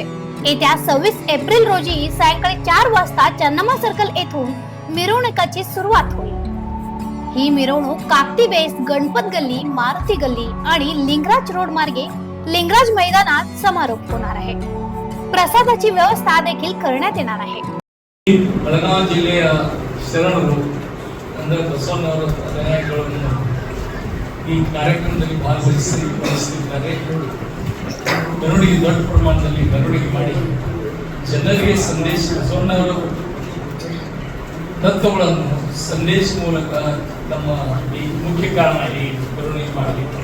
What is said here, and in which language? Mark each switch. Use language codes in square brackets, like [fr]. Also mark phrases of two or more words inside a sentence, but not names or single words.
[mr] येत्या 26 एप्रिल रोजी सायंकाळी 4 वाजता चन्नामा सर्कल येथून मिरवणुकीची सुरुवात होईल। ही मिरवणूक काकती बेस, गणपत गल्ली, मारुती गल्ली आणि लिंगराज रोड मार्गे लिंगराज मैदानात समारोप होणार आहे। प्रसादाची व्यवस्था देखील करण्यात येणार आहे। [kn] ಬೆಳಗಾವಿ ಜಿಲ್ಲೆಯ ಶರಣರು ಅಂದರೆ ಬಸವಣ್ಣವರ ಅನುಯಾಯಿಗಳನ್ನು ಈ ಕಾರ್ಯಕ್ರಮದಲ್ಲಿ ಭಾಗವಹಿಸಿದ್ದಾರೆ। ಮೆರವಣಿಗೆ ದೊಡ್ಡ ಪ್ರಮಾಣದಲ್ಲಿ ಮೆರವಣಿಗೆ ಮಾಡಿ ಜನರಿಗೆ ಸಂದೇಶ ಬಸವಣ್ಣವರ ತತ್ವಗಳನ್ನು ಸಂದೇಶ ಮೂಲಕ ನಮ್ಮ ಈ ಮುಖ್ಯ ಕಾರಣ ಈ ಮೆರವಣಿಗೆ ಮಾಡಲಿಕ್ಕೆ।